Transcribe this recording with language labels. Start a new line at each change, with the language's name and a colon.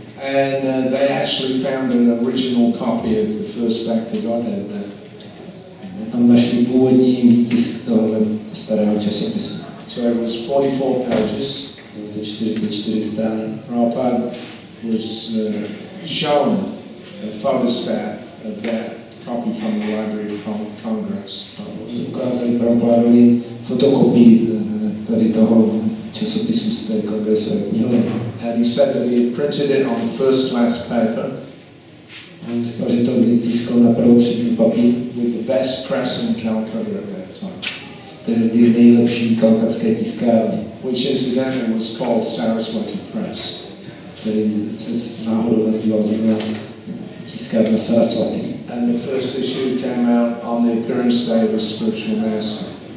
English: And they actually found an original copy of the first Back to Godhead there.
Czech: Tam našli původní výtisk tohohle starého časopisu.
English: So it was 44 pages.
Czech: Bylo to 44 strany.
English: Prabhupada was shown a photostat of that copy from the Library of Congress.
Czech: Ukázali Prabhupadovi fotokopii tady toho časopisu z té kongresové knihovny.
English: And he said that he had printed it on first class paper.
Czech: On říkal, že to vytiskl na prvotřídní papír.
English: With the best press in Calcutta at that time.
Czech: Tehdy v nejlepší kalkatské tiskárně.
English: Which incidentally was called Saraswati Press.
Czech: Který se náhodou nazýval zrovna tiskárna Saraswati.
English: And the first issue came out on the appearance day of a spiritual master.